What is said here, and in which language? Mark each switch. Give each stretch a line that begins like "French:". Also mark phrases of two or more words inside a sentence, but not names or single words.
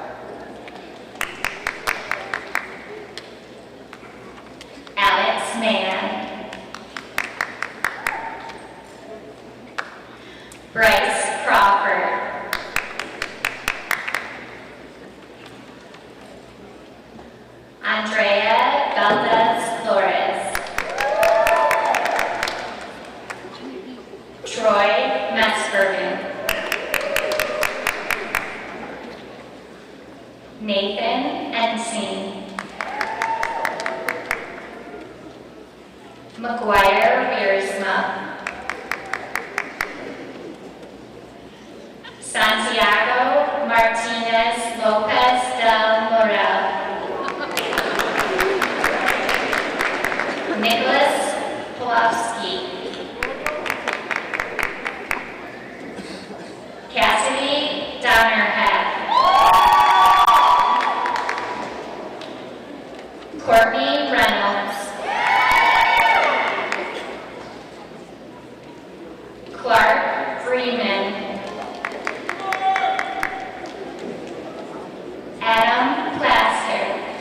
English: Alex Mann. Bryce Crawford. Andrea Valdez Flores. Troy Metzbergen. Nathan Ensing. McGuire Wiersma. Santiago Martinez Lopez del Morel. Nicholas Pulowski. Cassidy Donnerhead. Courtney Reynolds. Clark Freeman. Adam Plaster.